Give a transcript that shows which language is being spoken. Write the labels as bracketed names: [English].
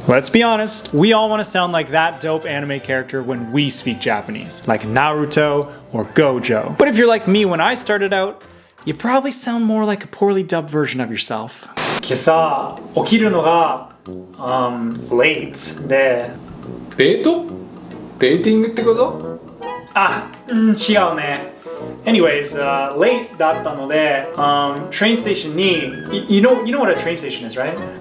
[English] Let's be honest, we all want to sound like that dope anime character when we speak Japanese, like Naruto or Gojo. But if you're like me when I started out, you probably sound more like a poorly dubbed version of yourself. [Japanese] 今朝起きるのがlate でレート？レーティングってこと？違うね。 [English] Anyways, late [Japanese] だったので、 [English] train station [Japanese] に [English] you know what a train station is, right?